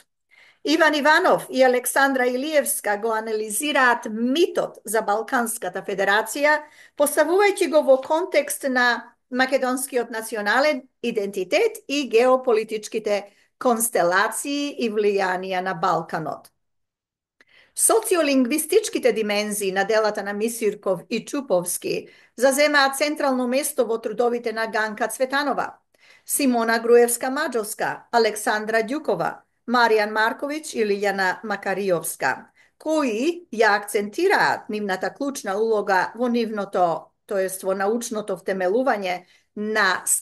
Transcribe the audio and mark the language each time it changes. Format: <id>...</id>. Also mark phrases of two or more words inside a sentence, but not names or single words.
<mk>Иван Иванов и Александра Илиевска го анализираат митот за Балканската федерација, поставувајќи го во контекст на македонскиот национален идентитет и геополитичките констелации и влијанија на Балканот. Социолингвистичките димензии на делата на Мисирков и Чуповски зазема централно место во трудовите на Ганка Цветанова, Симона Грујевска-Маџовска, Александра Џукова, Маријан Марковиќ и Лилјана Макаријовска, кои ја акцентира нивната клучна улога во нивното, то јест во научното втемелување на</mk>